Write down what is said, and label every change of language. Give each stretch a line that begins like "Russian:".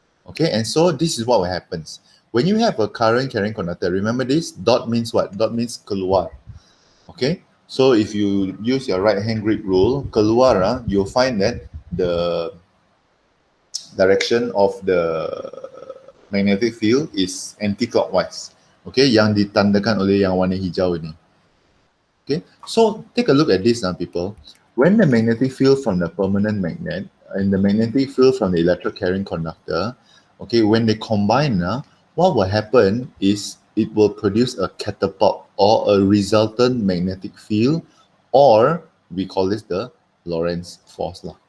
English: Okay, and so this is what happens. When you have a current carrying conductor, remember this, dot means what? Dot means keluar. Okay, so if you use your right hand grip rule, keluar, you'll find that the direction of the magnetic field is anti-clockwise.
Malay: Okay, yang ditandakan oleh yang warna hijau ini.
English: Okay, so take a look at this now, people. When the magnetic field from the permanent magnet and the magnetic field from the electric carrying conductor, okay, when they combine, what will happen is it will produce a catapult or a resultant magnetic field, or we call this the Lorenz force.